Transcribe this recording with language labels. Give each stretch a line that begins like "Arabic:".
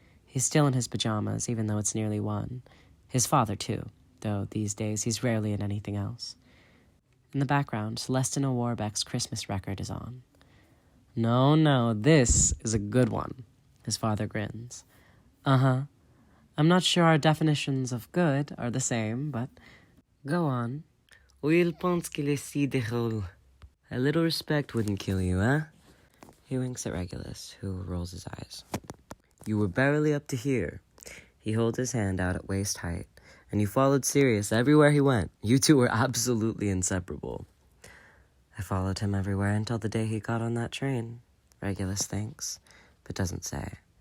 English: He's still in his pajamas, even though it's nearly 1. His father, too, though these days he's rarely in anything else. In the background, Celestina Warbeck's Christmas record is on. No, this is a good one," his father grins. "Uh-huh. I'm not sure our definitions of good are the same, but go on."
French: "Il pense qu'il est si drôle.
English: A little respect wouldn't kill you, eh?" He winks at Regulus, who rolls his eyes. "You were barely up to here." He holds his hand out at waist height, "and you followed Sirius everywhere he went. You two were absolutely inseparable." "I followed him everywhere until the day he got on that train," Regulus thinks, but doesn't say.